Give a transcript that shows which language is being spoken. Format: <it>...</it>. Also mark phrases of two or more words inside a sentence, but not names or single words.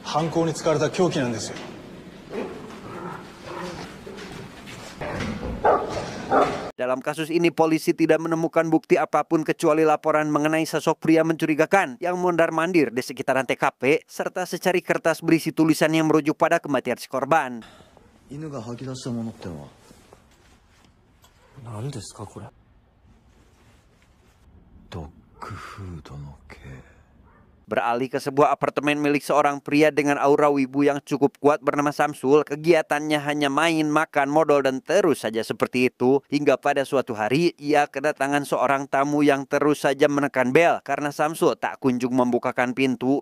<id>Dalam kasus ini, polisi tidak menemukan bukti apapun kecuali laporan mengenai sosok pria mencurigakan yang mondar-mandir di sekitaran TKP, serta secari kertas berisi tulisan yang merujuk pada kematian si korban.</id> <ja>犬が吐き出したものってのは何ですかこれ。ドッグフードの系。</ja> <id>Beralih ke sebuah apartemen milik seorang pria dengan aura wibu yang cukup kuat bernama Samsul. Kegiatannya hanya main, makan, modal, dan terus saja seperti itu. Hingga pada suatu hari, ia kedatangan seorang tamu yang terus saja menekan bel karena Samsul tak kunjung membukakan pintu.</id>